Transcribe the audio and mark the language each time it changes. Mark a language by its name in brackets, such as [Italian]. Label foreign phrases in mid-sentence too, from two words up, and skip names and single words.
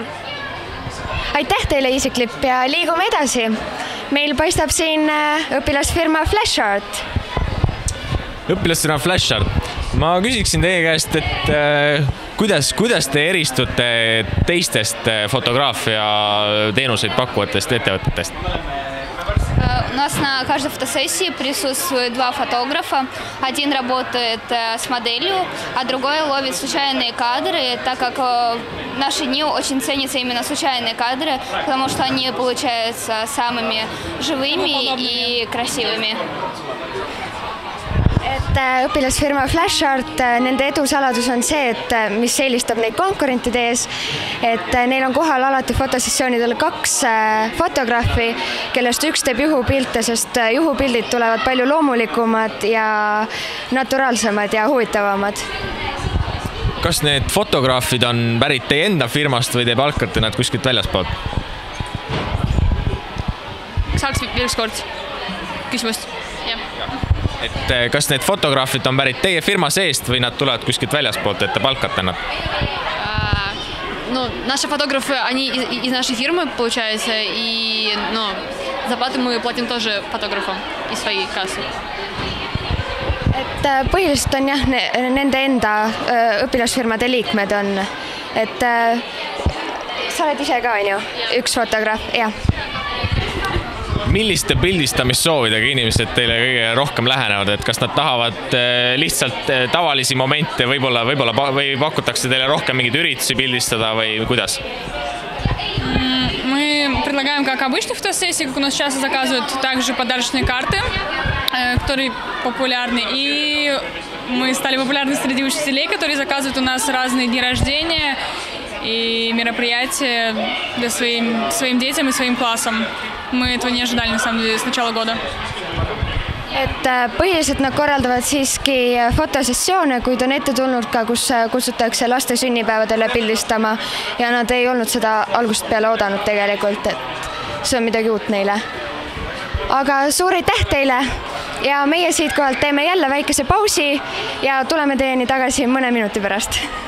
[Estonian] Aitäh teile, Isiklipp, ja liigume edasi. Meil paistab siin õpilasfirma Flashart. Õpilasfirma Flashart. Ma küsiksin teie käest, et kuidas te eristute teistest fotograafia teenuseid pakkuvatest ettevõtetest? [Russian] У нас на каждой фотосессии присутствует 2 фотографа. Один работает с моделью, а другой ловит случайные кадры, так как в наши дни очень ценятся именно случайные кадры, потому что они получаются самыми живыми и красивыми. [Estonian] Et õpilasfirma Flashart, nende edusaladus on see, et mis eelistab neid konkurentide ees, et neil on kohal alati fotosessioonidel 2 fotograafi, kellest üks teeb juhupilte, sest juhupildid tulevad palju loomulikumad ja naturaalsemad ja huvitavamad. Kas need fotograafid on pärit teie enda firmast või te palkate nad kuskilt väljaspoolt? Saaks veel ükskord küsimust? Et kas need fotograafid on pärit teie firma seest või nad tulevad kuskilt väljaspoolt, et te palkate nad? [Russian] Ну, наши фотографы, они из нашей фирмы, получается, и зарплаты мы платим тоже фотографам из своей кассы. [Estonian] Et põhiliselt on jah, nende enda õpilasfirmade liikmed on, et sa oled ise ka, on ju, üks fotograaf, jah. Milliste pildistamissoovidega inimesed teile kõige rohkem lähenevad, et kas nad tahavad lihtsalt tavalisi momente või pakutakse teile rohkem mingeid üritusi pildistada või kuidas? [Russian] Мы предлагаем, как обычных фотосессий, как у нас часто заказывают, также подарочные карты, которые популярны. И мы стали популярны среди учителей, которые заказывают у нас разные дни рождения и мероприятия для своим детям и своим классам. Мы этого не ожидали, на самом деле, с начала года. [Estonian] Et põhiliselt nad korraldavad siiski fotosessioone, kuid on ette tulnud ka, kus kutsutakse laste sünnipäevadele pildistama ja nad ei olnud seda algusest peale oodanud tegelikult, et see on midagi uut neile. Aga suur aitäh teile ja meie siit kohalt teeme jälle väikese pausi ja tuleme teieni tagasi mõne minuti pärast.